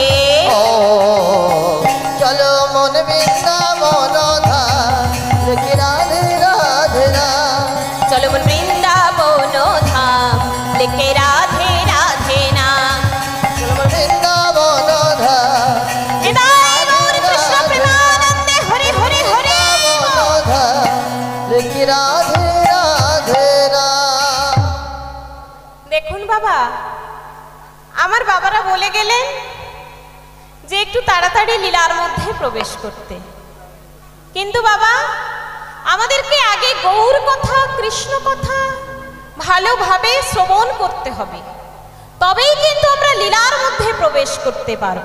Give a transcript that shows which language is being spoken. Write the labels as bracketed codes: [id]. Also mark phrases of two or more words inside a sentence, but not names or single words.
[hi] ओ चलो मन वृंदावन धाम, लेके राधे राधे नाम। चलो मन वृंदावन धाम, लिखे राधे राधे नाम। चलो मन वृंदावन धाम, निताय गौर कृष्ण प्रेमानंदे हरि हरि हरि वृंदावन धाम, लेके राधे राधे नाम। [bn] দেখুন বাবা, আমার বাবারা বলে গেলেন যে একটু তাড়াতাড়ি লীলার মধ্যে প্রবেশ করতে, কিন্তু বাবা আমাদেরকে আগে গৌর কথা কৃষ্ণ কথা ভালোভাবে শ্রবণ করতে হবে, তবেই কিন্তু আমরা লীলার মধ্যে প্রবেশ করতে পারবো।